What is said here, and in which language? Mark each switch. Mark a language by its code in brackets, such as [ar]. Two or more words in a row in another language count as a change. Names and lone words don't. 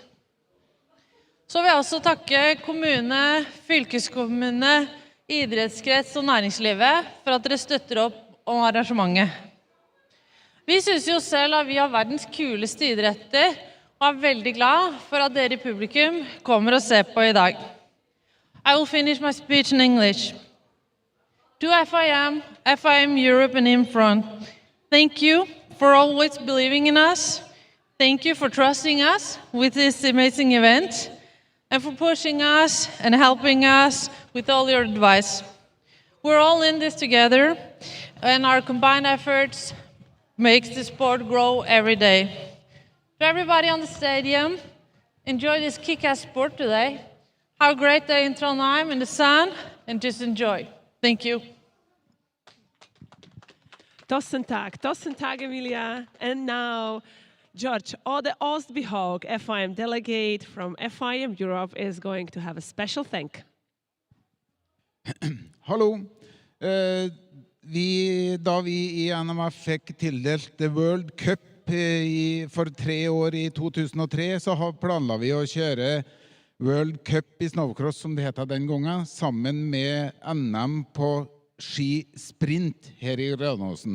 [no] Så vil jeg også takke kommune, fylkeskommune, idrettskrets og næringslivet for at dere støtter opp om arrangementet. Vi synes jo selv at vi har verdens kuleste idretter og er veldig glad for at dere i publikum kommer og ser på i dag. [en] I will finish my speech in English. To FIM, FIM Europe and in front, thank you for always believing in us. Thank you for trusting us with this amazing event and for pushing us and helping us with all your advice. We're all in this together and our combined efforts makes the sport grow every day. To everybody on the stadium, enjoy this kick-ass sport today. Have a great day in Trondheim in the sun and just enjoy. Thank you. [no] Tusen tack Emilia. [en] And now, George, the Ostbehag FIM delegate from FIM Europe is going to have a special thank. [no] Hallo. Da vi i NMF fikk tildelt The World Cup for 3 år i 2003, så planla vi å kjøre World Cup i Snowcross, som det heter den gangen, sammen med NM på skisprint her i Granåsen.